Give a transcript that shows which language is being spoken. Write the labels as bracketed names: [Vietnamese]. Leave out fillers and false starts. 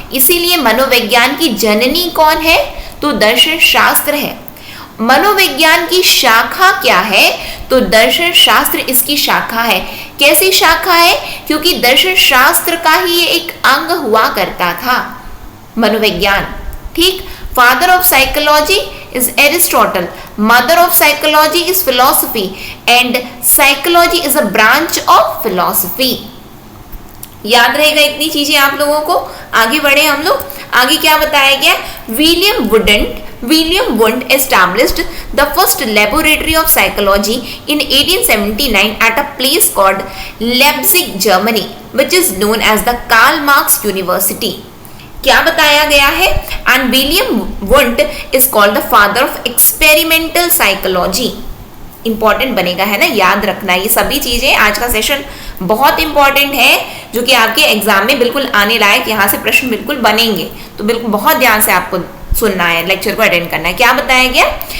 [Hindi] इसीलिए मनोविज्ञान की जननी कौन है? तो दर्शन शास्त्र है। मनोविज्ञान की शाखा क्या है? तो दर्शन शास्त्र इसकी शाखा है। कैसी शाखा है? क्योंकि दर्शन शास्त्र का ही एक अंग हुआ करता था मनोविज्ञान। [English] ठीक, father of psychology is Aristotle, mother of psychology is philosophy, and psychology is a branch of philosophy. [Hindi] याद रहेगा इतनी चीजें आप लोगों को। आगे बढ़े हम लोग। आगे क्या बताया गया? [English] William Wundt established the first laboratory of psychology in 1879 at a place called Leipzig, Germany, which is known as the Karl Marx University. [Hindi] क्या बताया गया है? [English] And William Wundt is called the father of experimental psychology. [Hindi] Important बनेगा, है ना, याद रखना ये सभी चीजें। आज का सेशन बहुत इंपॉर्टेंट है, जो कि आपके एग्जाम में बिल्कुल आने लायक, यहाँ से प्रश्न बिल्कुल बनेंगे। तो बिल्कुल बहुत ध्यान से आपको सुनना है, लेक्चर को अटेंड करना है। क्या बताया गया?